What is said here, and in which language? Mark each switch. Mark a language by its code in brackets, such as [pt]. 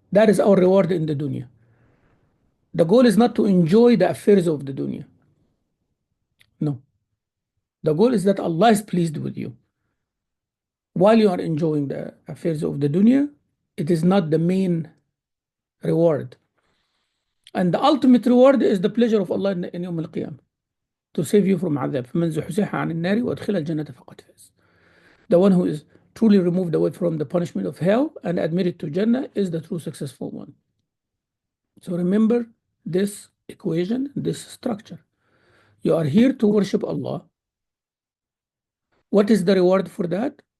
[en] That is our reward in the dunya. The goal is not to enjoy the affairs of the dunya. No. The goal is that Allah is pleased with you. While you are enjoying the affairs of the dunya, it is not the main reward. And the ultimate reward is the pleasure of Allah in Yawm al-Qiyamah, to save you from عذاب. [ar] فمن زحزح عن النار وأدخل الجنة فقد فاز. [en] The one who is truly removed away from the punishment of hell and admitted to Jannah is the true successful one. So remember this equation, this structure. You are here to worship Allah. What is the reward for that?